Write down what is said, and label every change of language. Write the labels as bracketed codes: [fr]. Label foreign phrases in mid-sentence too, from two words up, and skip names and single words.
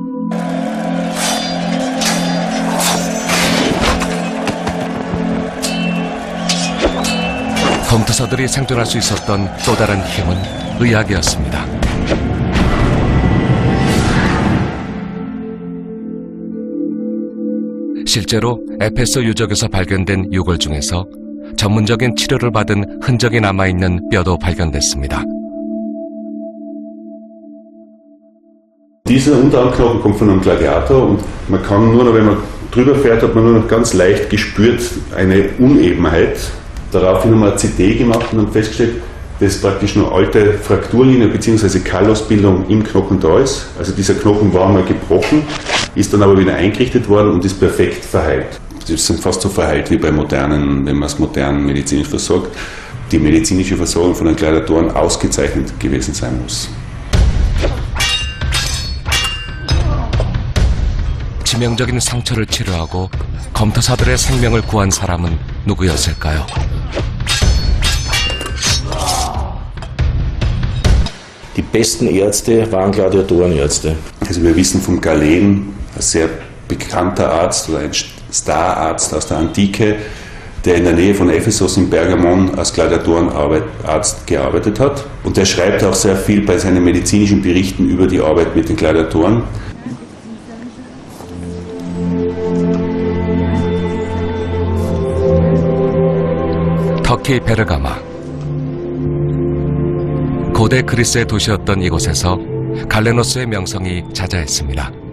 [ko] 검투사들이 생존할 수 있었던 또 다른 힘은 의학이었습니다. 실제로 에페소 유적에서 발견된 유골 중에서 전문적인 치료를 받은 흔적이 남아있는 뼈도 발견됐습니다. [de] Dieser Unterarmknochen kommt von einem Gladiator, und man kann nur noch, wenn man drüber fährt, hat man nur noch ganz leicht gespürt eine Unebenheit. Daraufhin haben wir eine CT gemacht und haben festgestellt, dass praktisch noch alte Frakturlinie bzw. Kallosbildung im Knochen da ist. Also dieser Knochen war mal gebrochen, ist dann aber wieder eingerichtet worden und ist perfekt verheilt. Sie sind fast so verheilt wie bei modernen, wenn man es modern medizinisch versorgt. die medizinische Versorgung von den Gladiatoren ausgezeichnet gewesen sein muss. [ko] 치명적인 상처를 치료하고 검투사들의 생명을 구한 사람은 누구였을까요? [de] Die besten Ärzte waren Gladiatorenärzte. Also wir wissen vom Galen, ein sehr bekannter Arzt oder ein Stararzt aus der Antike, der in der Nähe von Ephesus in Pergamon als Gladiatorenarzt gearbeitet hat. Und der schreibt auch sehr viel bei seinen medizinischen Berichten über die Arbeit mit den Gladiatoren. [ko] 터키 베르가마. 고대 그리스의 도시였던 이곳에서 갈레노스의 명성이 자자했습니다.